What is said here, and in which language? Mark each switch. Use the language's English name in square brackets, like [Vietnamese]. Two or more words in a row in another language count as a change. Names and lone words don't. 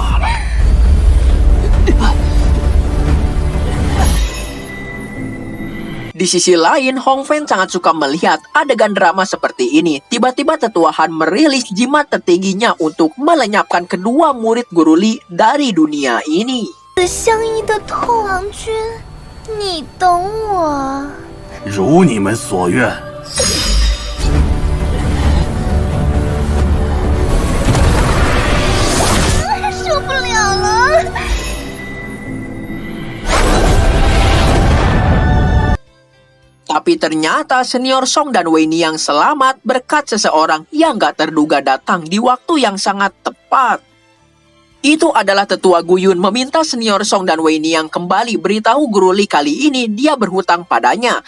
[Indonesian] Di sisi lain, Hong Fen sangat suka melihat adegan drama seperti ini. Tiba-tiba tetua Han merilis jimat tertingginya untuk melenyapkan kedua murid Guru Li dari dunia ini. [Chinese] 如你们所愿。受不了了！ [Indonesian] Tapi ternyata senior Song dan Wei Niang selamat berkat seseorang yang gak terduga datang di waktu yang sangat tepat. Itu adalah tetua Guyun meminta senior Song dan Wei Niang kembali beritahu Guru Li kali ini dia berhutang padanya.